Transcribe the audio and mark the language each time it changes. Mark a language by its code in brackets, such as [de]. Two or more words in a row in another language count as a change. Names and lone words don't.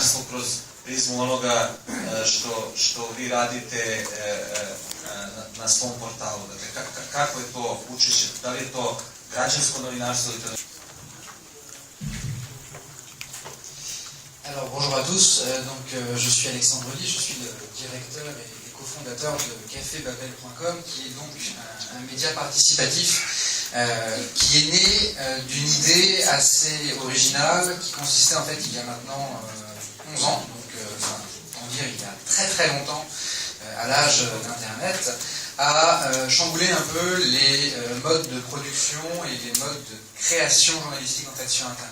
[sr] kroz prizmu onoga što vi radite na svom portalu. Dakle, kako je to učešće, da li je to građansko novinarstvo ili to... [fr] Alors bonjour à tous, je suis Alexandre Ly, je suis le directeur et cofondateur de cafébabel.com, qui est donc un média participatif qui est né d'une idée assez originale qui consistait en fait il y a maintenant 11 ans, donc on dire il y a très très longtemps, à l'âge d'Internet, à chambouler un peu les modes de production et les modes de création journalistique en fait sur Internet.